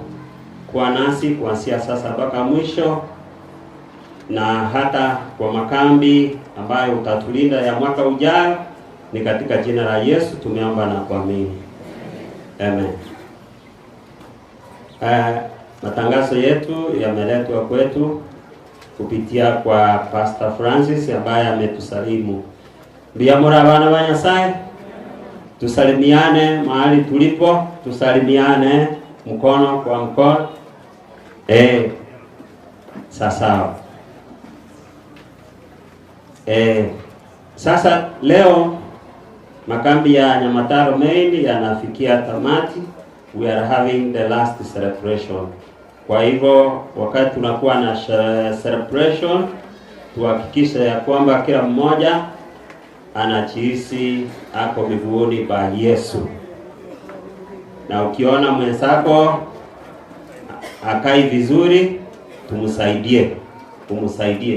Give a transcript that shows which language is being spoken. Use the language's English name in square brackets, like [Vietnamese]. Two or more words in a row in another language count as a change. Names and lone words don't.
[Swahili] Kwa nasi kuanzia sasa mpaka mwisho, na hata kwa makambi ambayo utatulinda ya mwaka ujao, ni katika jina la Yesu tumeomba na kuamini. Amen. Matangazo yetu yameletwa kwetu kupitia kwa Pastor Francis ambaye ametusalimu. [Gusii] Biamura bana ba Nyasaye, [Swahili] tusalimiane mahali tulipo, tusalimiane mkono kwa mkono. Sasa sasa leo makambi ya Nyamataro Main yanafikia tamati. [English] We are having the last celebration. [Swahili] Kwa hivyo wakati tunakuwa na celebration, tuhakikishe ya kwamba kila mmoja anajihisi ako miguuni pa Yesu. Na ukiona mwenzako akai vizuri, tumsaidie.